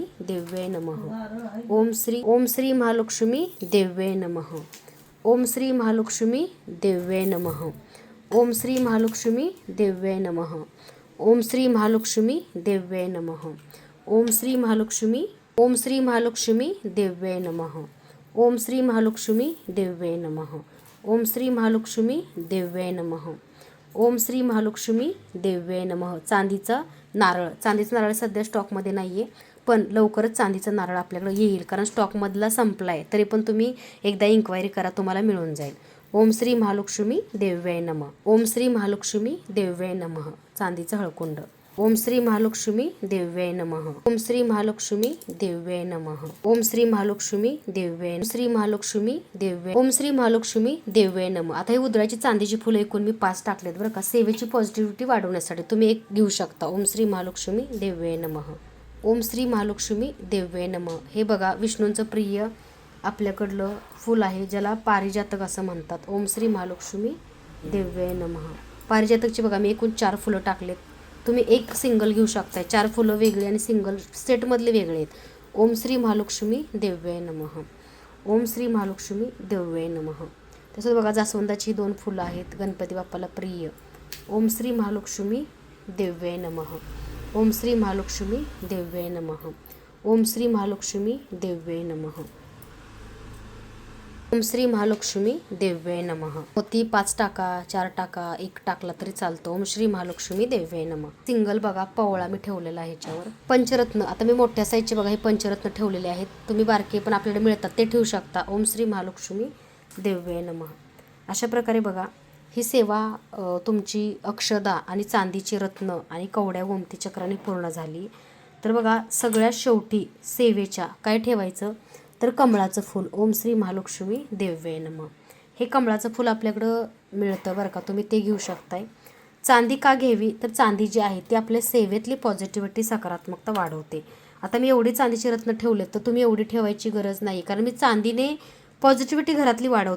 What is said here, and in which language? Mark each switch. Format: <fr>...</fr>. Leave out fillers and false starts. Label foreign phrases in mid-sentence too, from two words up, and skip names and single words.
<sa>देव्याय नमः, ओम श्री महालक्ष्मी देव्याय नमः, ओम श्री महालक्ष्मी देव्याय नमः, ओम श्री महालक्ष्मी देव्याय नमः, ओम श्री महालक्ष्मी देव्याय नमः, ओम श्री महालक्ष्मी, ओम श्री महालक्ष्मी देव्याय नमः, ओम श्री महालक्ष्मी देव्याय नमः, ओम श्री महालक्ष्मी देव्याय नमः, ओम श्री महालक्ष्मी देव्याय नमः.</sa> <mr>चांदीचं नारळ सध्या स्टॉकमध्ये नाही आहे, पण लवकरच चांदीचा नारळ आपल्याकडे येईल, कारण स्टॉकमधला संपला आहे. तरी पण तुम्ही एकदा इन्क्वायरी करा, तुम्हाला मिळून जाईल.</mr> <sa>ओम श्री महालक्ष्मी देव्याय नमः, ओम श्री महालक्ष्मी देव्याय नमः.</sa> <mr>चांदीचं हळकुंड.</mr> <sa>ओम श्री महालक्ष्मी देव्याय नमः, ओम श्री महालक्ष्मी देव्याय नमः, ओम श्री महालक्ष्मी देव्याय, श्री महालक्ष्मी देव्याय, ओम श्री महालक्ष्मी देव्याय नमः.</sa> <mr>आता ही उधळाची चांदीची फुलं एकूण मी 5 टाकलेत बरं का. सेवेची पॉझिटिव्हिटी वाढवण्यासाठी तुम्ही एक घेऊ शकता.</mr> <sa>ओम श्री महालक्ष्मी देव्याय नमः, ओम श्री महालक्ष्मी देव्याय नमः.</sa> <mr>हे बघा विष्णूंचं प्रिय आपल्याकडलं फूल आहे, ज्याला पारिजातक असं म्हणतात.</mr> <sa>ओम श्री महालक्ष्मी देव्याय नमः.</sa> <mr>पारिजातकची बघा मी एकूण 4 फुलं टाकलेत. तुम्ही एक सिंगल घेऊ शकताय. 4 फुलं वेगळी आणि सिंगल सेटमधले वेगळे आहेत.</mr> <sa>ओम श्री महालक्ष्मी देव्याय नमः, ओम श्री महालक्ष्मी देव्याय नमः.</sa> <mr>तसंच बघा जास्वंदाची 2 फुलं आहेत, गणपती बाप्पाला प्रिय.</mr> <sa>ओम श्री महालक्ष्मी देव्याय नमः, ओम श्री महालक्ष्मी देव्याय नमः, ओम श्री महालक्ष्मी देव्याय नमः, ओम श्री महालक्ष्मी देव्याय नमः.</sa> <mr>मोती 5 टाका, 4 टाका, 1 टाकला तरी चालतो.</mr> <sa>ओम श्री महालक्ष्मी देव्याय नमः.</sa> <mr>सिंगल बघा पवळा मी ठेवलेला आहे ह्याच्यावर. पंचरत्न आता मी मोठ्या साईजचे बघा हे पंचरत्न ठेवलेले आहेत. तुम्ही बारके पण आपल्याकडे मिळतात ते ठेवू शकता.</mr> <sa>ओम श्री महालक्ष्मी देव्याय नमः.</sa> <mr>अशा प्रकारे बघा ही सेवा तुमची अक्षदा आणि चांदीची रत्न आणि कवड्या गोमती चक्राने पूर्ण झाली. तर बघा सगळ्यात शेवटी सेवेच्या काय ठेवायचं तर कमळाचं फूल.</mr> <sa>ओम श्री महालक्ष्मी देव्याय नमः.</sa> <mr>हे कमळाचं फूल आपल्याकडं मिळतं बरं का, तुम्ही ते घेऊ शकताय. चांदी का घ्यावी तर चांदी जी आहे ती आपल्या सेवेतली पॉझिटिव्हिटी सकारात्मकता वाढवते. आता मी एवढी चांदीची रत्न ठेवलेत तर तुम्ही एवढी ठेवायची गरज नाही, कारण मी चांदीने पॉझिटिव्हिटी घरातली वाढवते.</mr>